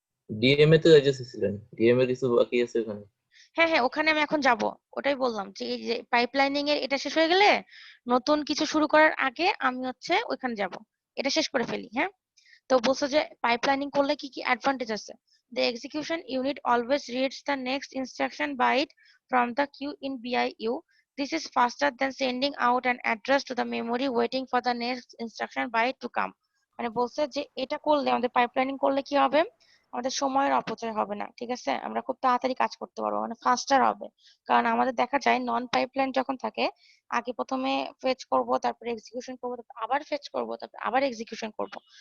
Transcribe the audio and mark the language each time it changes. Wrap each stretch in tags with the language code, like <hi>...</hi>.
<bn>DM এ তো যাইতেছিলেন, DM এর কিছু বাকি আছে ওখানে। হ্যাঁ হ্যাঁ, ওখানে আমি এখন যাব, ওটাই বললাম যে এই যে পাইপলাইনিং এর এটা শেষ হয়ে গেলে নতুন কিছু শুরু করার আগে আমি হচ্ছে ওইখানে যাব, এটা শেষ করে ফেলি, হ্যাঁ। তো বলছো যে পাইপলাইনিং করলে কি কি অ্যাডভান্টেজ আছে।</bn> <en>The execution unit always reads the next instruction byte from the queue in BIU. This is faster than sending out an address to the memory waiting for the next instruction byte to come.</en> <bn>মানে বলছে যে এটা করলে আমাদের pipelining করলে কি হবে, আমাদের সময়ের অপচয় হবে না, ঠিক আছে, আমরা খুব তাড়াতাড়ি কাজ করতে পারবো, মানে ফাস্টার হবে। কারণ আমাদের দেখা যায় নন পাইপলাইন যখন থাকে, আগে প্রথমে ফেচ করব, তারপরে এক্সিকিউশন করব, তারপর আবার ফেচ করব, তারপর আবার এক্সিকিউশন করব।</bn>